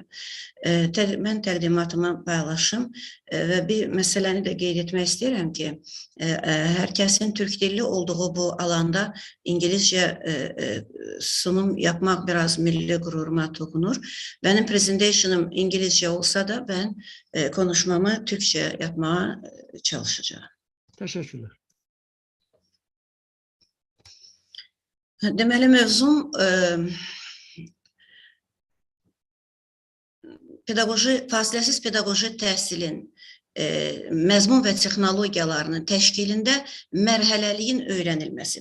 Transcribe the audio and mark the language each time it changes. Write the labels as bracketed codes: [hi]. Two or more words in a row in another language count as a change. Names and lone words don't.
[tr] Ben təqdimatımı paylaşım ve bir meseleni de qeyd etmek istedim ki, herkesin Türk dilli olduğu bu alanda İngilizce sunum yapmak biraz milli gururuma dokunur. Benim presentation'ım İngilizce olsa da ben konuşmamı Türkçe yapmaya çalışacağım. Teşekkürler. [az] Deməli mövzum fasiləsiz pedaqoji təhsilin məzmun və texnologiyalarının təşkilində mərhələliyin öyrənilməsi.